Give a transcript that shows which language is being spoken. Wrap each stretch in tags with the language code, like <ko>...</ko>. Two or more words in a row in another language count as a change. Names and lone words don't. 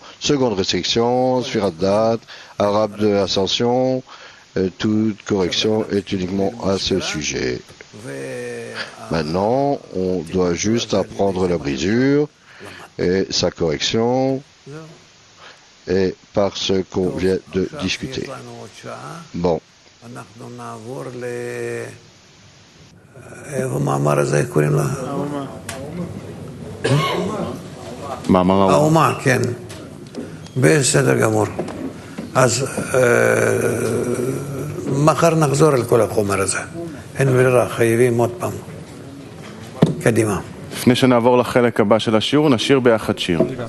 <fr>Seconde restriction, Sfirat Dat, arabe de l'ascension, toute correction est uniquement à ce sujet. Maintenant, on doit juste apprendre la brisure et sa correction et par ce qu'on vient de discuter. Bon.</fr> <he>האומה, כן. בסדר גמור. אז מחר נחזור על כל החומר הזה. אין ברירה, חייבים עוד פעם. קדימה. לפני שנעבור לחלק הבא של השיעור, נשיר ביחד שיר.</he>